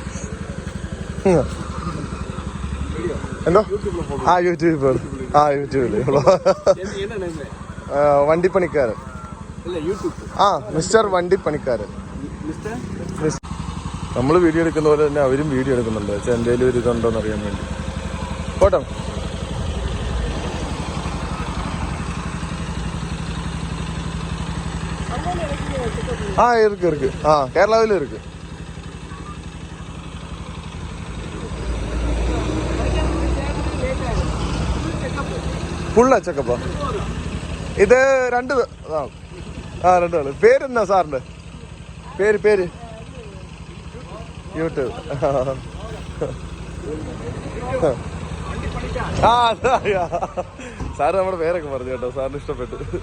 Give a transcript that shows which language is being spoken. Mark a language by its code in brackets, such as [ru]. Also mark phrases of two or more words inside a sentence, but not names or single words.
[ml] എന്തോ യൂട്യൂബിൽ വണ്ടിപ്പണിക്കാരൻ. മിസ്റ്റർ വണ്ടിപ്പണിക്കാരൻ. നമ്മൾ വീഡിയോ എടുക്കുന്ന പോലെ തന്നെ അവരും വീഡിയോ എടുക്കുന്നുണ്ട്. പക്ഷെ എന്തെങ്കിലും ഒരു ഇതുണ്ടോന്ന് അറിയാൻ വേണ്ടി. പോട്ടോ. [ta] இருக்கு கேரளாவிலும் இருக்கு. [ml] ഫുള്ളാ ചെക്കപ്പാ ഇത്? രണ്ട് രണ്ടാള്. പേരെന്നാ സാറിന്റെ പേര്? യൂട്യൂബ്. സാറ് നമ്മുടെ പേരൊക്കെ പറഞ്ഞു കേട്ടോ. സാറിന് ഇഷ്ടപ്പെട്ടു.